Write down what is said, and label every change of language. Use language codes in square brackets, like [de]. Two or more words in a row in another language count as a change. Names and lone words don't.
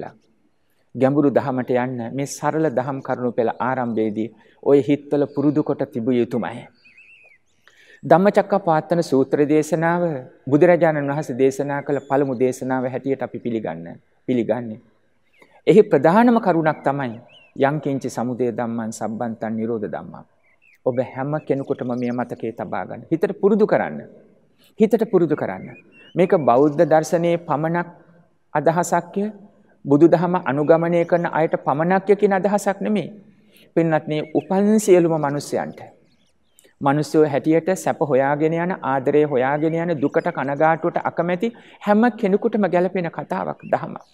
[si] ගැඹුරු දහමට යන්න මේ සරල දහම් කරුණු පෙළ ආරම්භයේදී ඔය හිතවල පුරුදු කොට තිබිය යුතුමයි. ධම්මචක්කප්පවත්තන සූත්‍ර දේශනාව බුදුරජාණන් වහන්සේ දේශනා කළ පළමු දේශනාව හැටියට අපි පිළිගන්නේ. එහි ප්‍රධානම කරුණක් තමයි [pi] යං කිංචි සමුදය ධම්මං සම්බන්තං නිරෝධ ධම්මං. [si] ඔබ හැම කෙනෙකුටම මේ මතකයේ තබා ගන්න. හිතට පුරුදු කරන්න. හිතට පුරුදු කරන්න. මේක බෞද්ධ දර්ශනයේ පමණක් අදහසක්ය. බුදුදහම අනුගමනය කරන අයට පමණක්ය කියන අදහසක් නෙමෙයි. පින්වත්නි, උපන් සියලුම මිනිස්යන්ට මිනිස්සු හැටියට සැප හොයාගෙන යන ආදරය හොයාගෙන යන දුකට කනගාටුවට අකමැති හැම කෙනෙකුටම ගැලපෙන කතාවක් දහම.